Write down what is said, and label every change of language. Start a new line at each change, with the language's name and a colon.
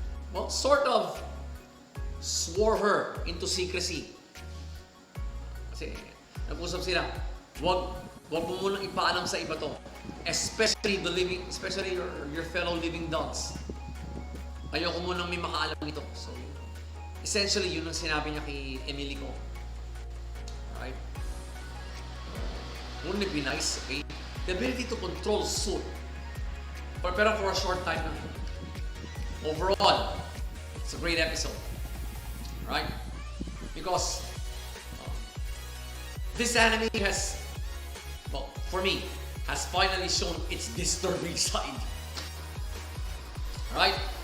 English: Well, sort of swore her into secrecy.
Filipino: Kasi nag-usap sila, wag mo munang ipaalam sa iba to.
English: Especially your fellow living dogs.
Filipino: Ayoko munang may makaalam nito. So, essentially, yun ang sinabi niya kay Emilico.
English: Alright? Wouldn't it be nice, okay? The ability to control soot. Pero for a short time lang. Overall, it's a great episode, right? Because this anime has, well, for me, has finally shown its disturbing side, right?